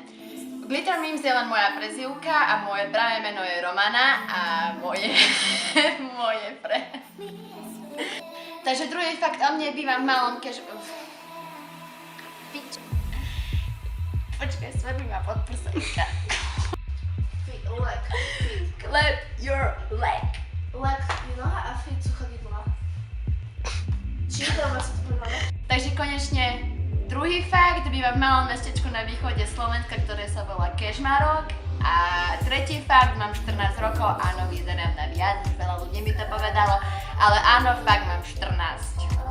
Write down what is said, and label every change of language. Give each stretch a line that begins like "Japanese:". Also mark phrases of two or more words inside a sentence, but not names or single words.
Slovak: Glitter Memes je len moja prezývka a moje pravé meno je Romana a moje Takže druhý fakt o mne, bývam v malom Počkaj, svrbí ma pod prsenka.
English: Clap your leg.
Slovak: Leg je noha a feet sú chodidlá. Čiže to vlastne to povedala? Takže konečne druhý fakt, bývam v malom mestečku na východe Slovenska, ktoré sa volá Kežmarok. A tretí fakt, mám 14 rokov, áno, vyzerám na viac, veľa ľudí mi to povedalo, ale áno, fakt mám 14.